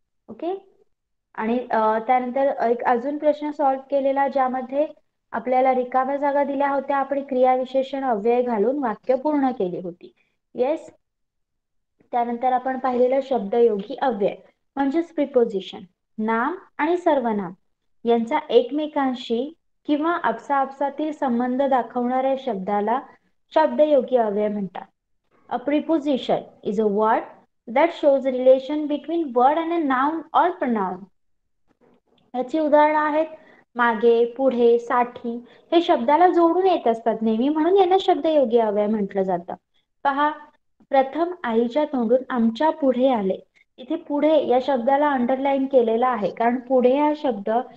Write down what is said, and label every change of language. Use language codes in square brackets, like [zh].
[mr] Okay, आणि त्यानंतर एक अजून प्रश्न सॉल्व्ह केलेला ज्यामध्ये आपल्याला रिकाम्या जागा दिल्या होत्या, आपण क्रियाविशेषण अव्यय घालून वाक्य पूर्ण केली होती. येस. त्यानंतर आपण पाहिलेलं शब्दयोगी अव्यय म्हणजेच प्रिपोजिशन. नाम आणि सर्वनाम यांचा एकमेकांशी किंवा आपसातील संबंध दाखवणाऱ्या शब्दाला शब्दयोगी अव्यय म्हणतात. [en] A preposition is a word that shows a relation between word and a noun or pronoun. [mr] याची उदाहरणं आहेत मागे, पुढे, साठी हे शब्दाला जोडून येत असतात नेहमी, म्हणून यांना शब्दयोगी अव्यय म्हटलं जातं. पहा, प्रथम आईच्या तोंडून आमच्या पुढे आले. इथे पुढे या शब्दाला अंडरलाईन केलेला आहे, कारण पुढे हा शब्द